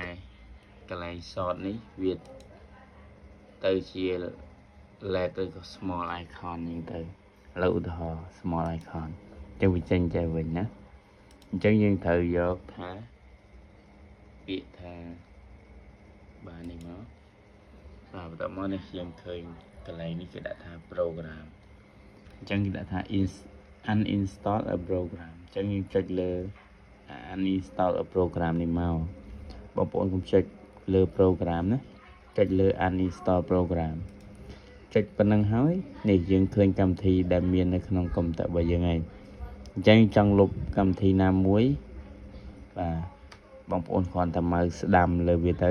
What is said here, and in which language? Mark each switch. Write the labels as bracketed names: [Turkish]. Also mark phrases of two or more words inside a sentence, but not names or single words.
[Khmer] កន្លែង short នេះវាទៅជា letter ក៏ [English] small icon [Khmer] ហ្នឹងទៅឥឡូវឧទាហរណ៍ [English] small icon [Khmer] អញ្ចឹងវាចេញចេះវិញណាអញ្ចឹងយើងត្រូវយកថាពាក្យថាបាទនេះមកបាទបន្តមកនេះយើងឃើញកន្លែងនេះគេដាក់ថា program អញ្ចឹងគេដាក់ថា [English] uninstall a program [Khmer] អញ្ចឹងយើងចុចលើ [English] uninstall a program [Khmer] នេះមកបងប្អូនកុំចុចលើ program ណាចុចលើ [English] uninstall program [Khmer] ចុចប៉ុណ្្នឹងហើយនេះយើងឃើញកម្មវិធី ដែលមាននៅក្នុងកុំព្យូទ័ររបស់យើងហើយអញ្ចឹងចង់លុបកម្មវិធីណាមួយបាទបងប្អូនគ្រាន់តែមកស្ដាំលើវាទៅ